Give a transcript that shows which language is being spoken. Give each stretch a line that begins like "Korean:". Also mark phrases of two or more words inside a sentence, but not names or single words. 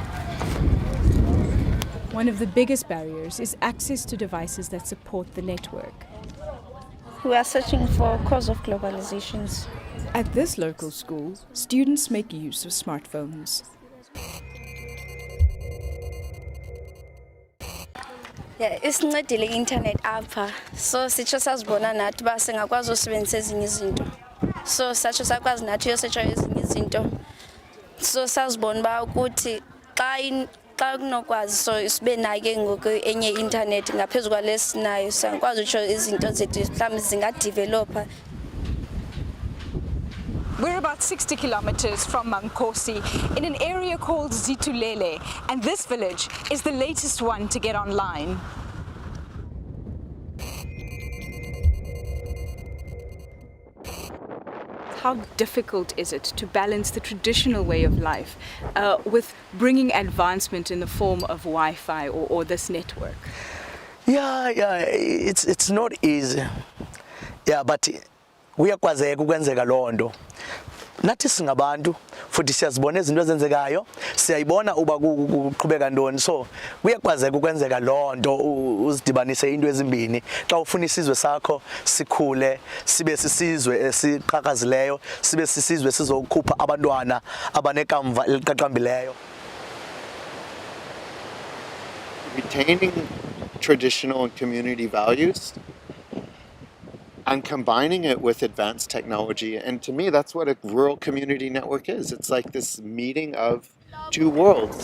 English: One of the biggest barriers is access to devices that support the network. We are searching for cause of globalizations. At this local school, students make use of smartphones.
Xhosa: Yeah, isincedile i-internet apha. So sitsho sazibona nathi uba singakwazi usebenzisa ezinye izinto. So satsho sakwazi nathi uyosetsha ezinye izinto. So sazibona uba ukuthi xa kunokwazi so sibe nayo ke ngoku enye i-internet ngaphezu kwalesinayo singakwazi utsho izinto zethu mhlawumbi zingadevelopha.
English: We're about 60 kilometers from Mankosi in an area called Zitulele, and this village is the latest one to get online. How difficult is it to balance the traditional way of life with bringing advancement in the form of Wi-Fi or this network? It's not easy. Yeah, but
Xhosa: kuyakwazeka ukwenzeka lonto. Nathi singabantu futhi siyazibona izinto ezenzekayo, siyayibona uba kuqhubeka ntoni. So kuyakwazeka ukwenzeka lonto uzidibanise into ezimbini. Xa ufuna isizwe sakho sikhule, sibe sisizwe esiqhakazileyo, sibe sisizwe sizokhupha abantwana abanekamva eliqaqambileyo.
English: Retaining traditional and community values and combining it with advanced technology. And to me, that's what a rural community network is. It's like this meeting of two worlds.